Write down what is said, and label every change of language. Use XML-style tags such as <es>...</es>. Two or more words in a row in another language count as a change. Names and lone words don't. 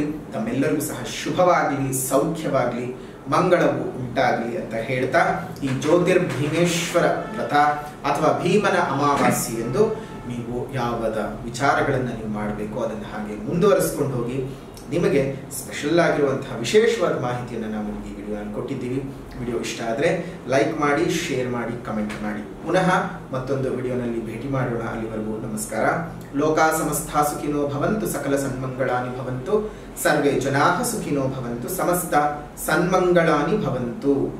<kn>ತಮ್ಮೆಲ್ಲರಿಗೂ ಸಹ ಶುಭವಾಗ್ಲಿ, ಸೌಖ್ಯವಾಗ್ಲಿ, ಮಂಗಳವು ಉಂಟಾಗಲಿ ಅಂತ ಹೇಳ್ತಾ, ಈ ಜ್ಯೋತಿರ್ಭೀಮೇಶ್ವರ ವ್ರತ ಅಥವಾ ಭೀಮನ ಅಮಾವಾಸ್ಯೆ ಎಂದು ನೀವು ಯಾವದ ವಿಚಾರಗಳನ್ನು ನೀವು ಮಾಡಬೇಕು ಅದನ್ನು ಹಾಗೆ ಮುಂದುವರಿಸ್ಕೊಂಡು ಹೋಗಿ. ನಿಮಗೆ ಸ್ಪೆಷಲ್ ಆಗಿರುವಂತಹ ವಿಶೇಷವಾದ ಮಾಹಿತಿಯನ್ನು ನಾವು ಈ ವಿಡಿಯೋನಲ್ಲಿ ಕೊಟ್ಟಿದ್ದೀವಿ. ವಿಡಿಯೋ ಇಷ್ಟ ಆದರೆ ಲೈಕ್ ಮಾಡಿ, ಶೇರ್ ಮಾಡಿ, ಕಮೆಂಟ್ ಮಾಡಿ. ಪುನಃ ಮತ್ತೊಂದು ವಿಡಿಯೋನಲ್ಲಿ ಭೇಟಿ ಮಾಡೋಣ. ಅಲ್ಲಿವರೆಗೂ ನಮಸ್ಕಾರ.</kn> <sa>ಲೋಕಾ ಸಮಸ್ತಾ ಸುಖಿನೋ ಭವಂತು, ಸಕಲ ಸನ್ಮಂಗಳಾನಿ ಭವಂತು, ಸರ್ವೇ ಜನಾಃ ಸುಖಿನೋ ಭವಂತು, ಸಮಸ್ತ ಸನ್ಮಂಗಳಾನಿ ಭವಂತು.</sa>